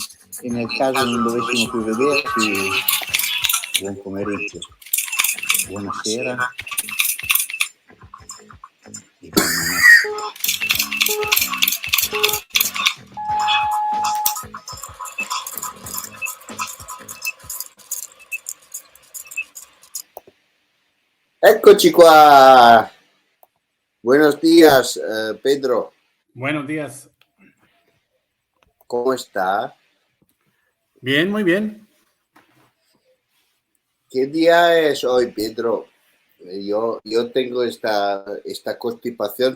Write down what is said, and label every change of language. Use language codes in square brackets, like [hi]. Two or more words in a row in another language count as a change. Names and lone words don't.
[it] E nel caso non dovessimo più vederci, buon pomeriggio, buonasera e buonanotte. Eccoci qua. [es] Buenos días, Pedro. Buenos días. ¿Cómo está? Bien, muy bien. ¿Qué día es hoy, Pedro? Yo tengo esta constipación.